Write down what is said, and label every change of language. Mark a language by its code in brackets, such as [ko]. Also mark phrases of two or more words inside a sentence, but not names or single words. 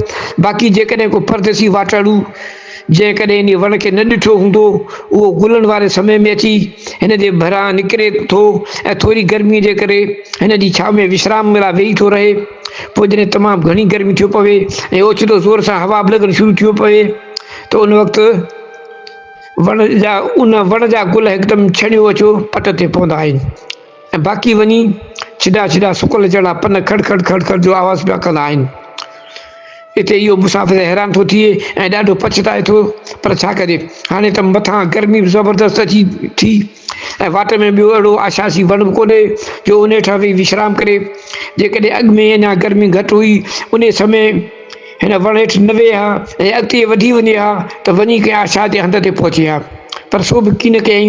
[sd] बाक़ी जेकॾहिं को परदेसी वाटाड़ू जेकॾहिं इन वण खे न ॾिठो हूंदो, उहो गुलनि वारे समय में अची हिन जे भरां निकिरे थो ऐं थोरी गर्मीअ जे करे हिन जी छांव में विश्राम लाइ वेही थो रहे। पोइ जॾहिं तमामु घणी गर्मी थियो पवे ऐं ओचितो ज़ोर सां हवा बि लॻणु शुरू थियो पवे त उन वक़्तु उन वण जा गुल हिकदमि छणियो अचो पट ते पवंदा आहिनि ऐं बाक़ी वञी छिड़ा छिड़ा सुकल जहिड़ा पन खड़ खड़ खड़ खड़ जो आवाज़ पिया कंदा आहिनि। हिते इहो मुसाफ़िर हैरान थो थिए ऐं ॾाढो पछताए थो, पर छा करे, हाणे त मथां गर्मी बि ज़बरदस्त अची थी ऐं वाट में ॿियो अहिड़ो आशासी वण बि कोन्हे जो उन हेठां वेही विश्राम करे। जेकॾहिं अॻु में अञा गर्मी घटि हुई, उन समय हिन वण हेठि न वेह हा ऐं अॻिते वधी वञे हा त वञी कंहिं आशा जे हंध ते पहुचे हा, पर सो बि कीन कयईं।